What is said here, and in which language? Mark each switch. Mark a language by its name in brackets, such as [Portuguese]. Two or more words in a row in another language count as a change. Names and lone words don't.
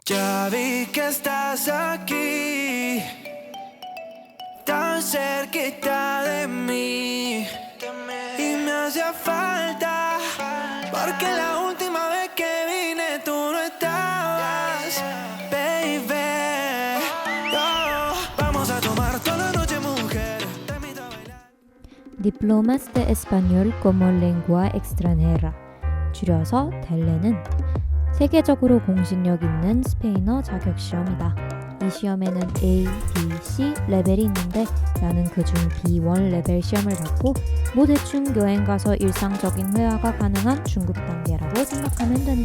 [Spanish] Ya vi que estás aquí, tan cerquita de mí, y me hacía falta, porque la última vez que vine tú no estabas, baby. Oh, vamos a tomar toda la noche, mujer. Te invito a bailar. Diplomas de Español como Lengua Extranjera, [Korean] 줄여서 델레는 세계적으로 공신력 있는 스페인어 자격 시험이다. 이 시험에는 A, B, C 레벨이 있는데 나는 그중 B1 레벨 시험을 받고 뭐 대충 여행 가서 일상적인 회화가 가능한 중급 단계라고 생각하면 된다.